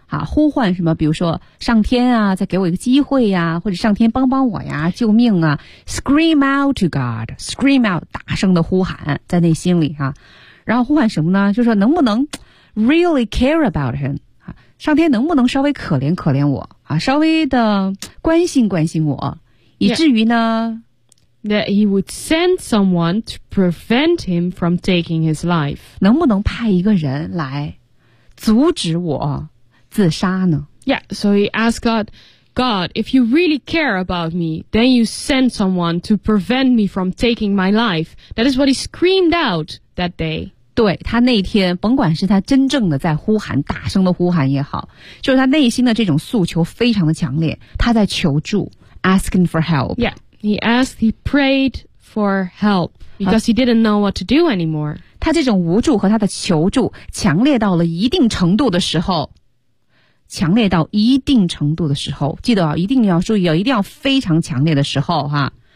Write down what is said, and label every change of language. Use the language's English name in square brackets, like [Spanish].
[Chinese] 啊，呼唤什么？比如说上天啊，再给我一个机会呀、啊，或者上天帮帮我呀，救命啊 ！ [English] Scream out to God, scream out， [Chinese] 大声的呼喊在内心里啊。然后呼喊什么呢？就说能不能 [English] really care about him [Chinese] 啊？上天能不能稍微可怜可怜我啊？稍微的关心关心我，以至于呢、 [English] That he would send someone to prevent him from taking his life. [Chinese] 能不能派一个人来阻止我自杀呢？ [English] Yeah, so he asked God, God, if you really care about me, then you send someone to prevent me from taking my life. That is what he screamed out that day. [Chinese] 对，他那天，甭管是他真正的在呼喊，大声的呼喊也好，就是他内心的这种诉求非常的强烈，他在求助 , [English] asking for help. Yeah. He asked, he prayed for help because he didn't know what to do anymore. [Chinese] 他这种无助和他的求助强烈到了一定程度的时候，强烈到一定程度的时候，记得啊，一定要注意啊，一定要非常强烈的时候哈。